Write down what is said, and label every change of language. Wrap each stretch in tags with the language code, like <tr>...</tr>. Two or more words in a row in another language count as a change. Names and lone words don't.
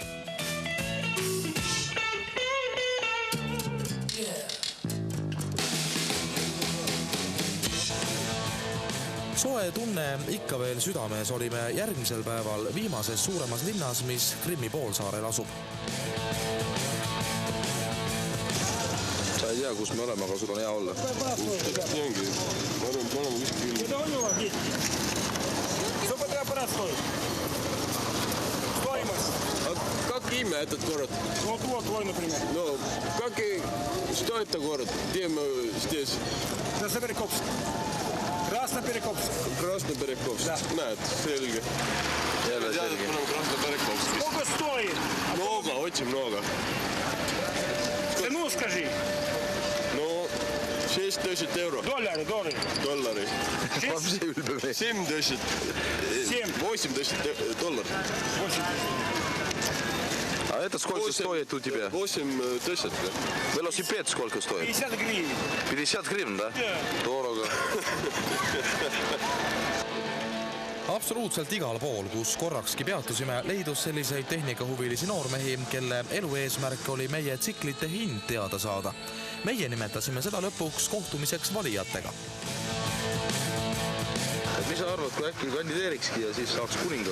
<et>Soe tunne ikka veel südames olime järgmisel päeval viimases suuremas linnas, mis Krimmi poolsaarel asub. Sa ei tea, kus me oleme, aga sul on hea olla. Nii ongi. Ma oleme kuskil.</et> <ru>Сколько ты аппарат стоит? Стоимость. А как имя этот город? Вот твой, например. Ну, что это город? Где мы здесь? Красноперекопск. Раз.</ru> <et>Krasnoperekovsk. Näed, selge. Jälle selge. Krasnoperekovskis.</et> <ru>Сколько стоит? Много, очень много. Цену скажи.</ru> <et>No 6-10 euro. Dollari.</et> <ru>70, 80 долларов. А это сколько стоит у тебя? 80. Велосипед сколько стоит? 50 гривен. 50 гривен, да? Дорого.</ru> <et>Absoluutselt igal pool, kus korrakski peatusime, leidus selliseid tehnikahuvilisi noormehi, kelle elu eesmärk oli meie tsiklite hind teada saada. Meie nimetasime seda lõpuks kohtumiseks valijatega. Mis sa arvad, kui äkki kandideerikski ja siis saaks kuningad?</et>